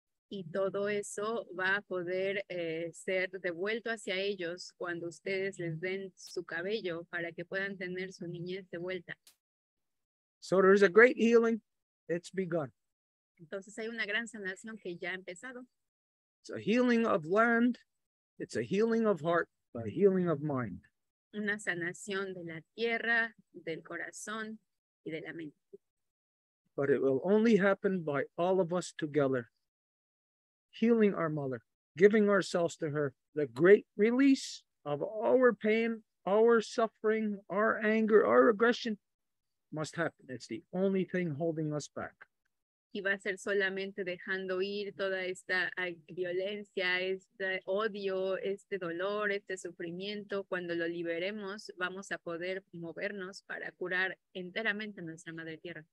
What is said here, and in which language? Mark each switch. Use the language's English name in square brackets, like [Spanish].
[Spanish] Y todo eso va a poder ser devuelto hacia ellos cuando ustedes les den su cabello para que puedan tener su niñez de vuelta. [English] So there's a great healing. It's begun. [Spanish] Entonces hay una gran sanación que ya ha empezado. [English] It's a healing of land. It's a healing of heart, a healing of mind. [Spanish] Una sanación de la tierra, del corazón y de la mente. [English] But it will only happen by all of us together, healing our mother, giving ourselves to her, the great release of our pain, our suffering, our anger, our aggression must happen. It's the only thing holding us back. [Spanish] Y va a ser solamente dejando ir toda esta violencia, este odio, este dolor, este sufrimiento. Cuando lo liberemos, vamos a poder movernos para curar enteramente nuestra madre tierra.